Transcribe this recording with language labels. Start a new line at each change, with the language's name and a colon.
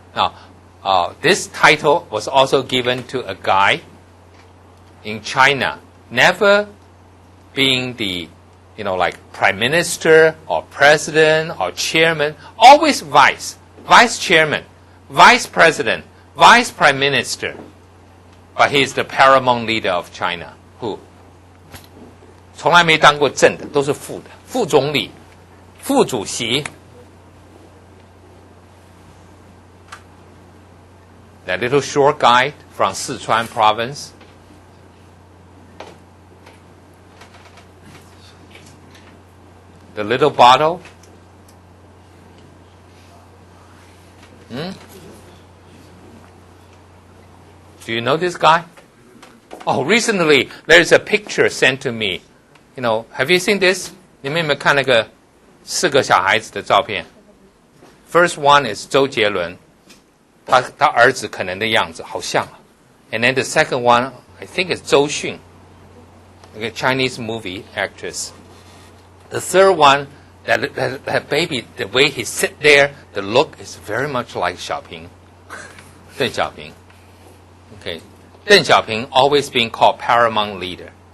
English: Now, this title was also given to a guy in China, never being the, like prime minister or president or chairman, always vice chairman, vice president, vice prime minister. But he is the paramount leader of China. Who?
Chinese: 从来没当过正的，都是副的，副总理、副主席。
English: That little short guy from Sichuan province. The little bottle. Do you know this guy? Oh, recently there's a picture sent to me. Have you seen this?
Chinese: 你们有没有看那个4个小孩子的照片 ？
English: First one is
Chinese: 周杰伦，他儿子可能的样子好像。
English: And then the second one, I think is 周迅， a Chinese movie actress. The third one, that baby, the way he sit there, the look is very much like Xiaoping. 邓小平 Okay. Deng Xiaoping always being called paramount leader.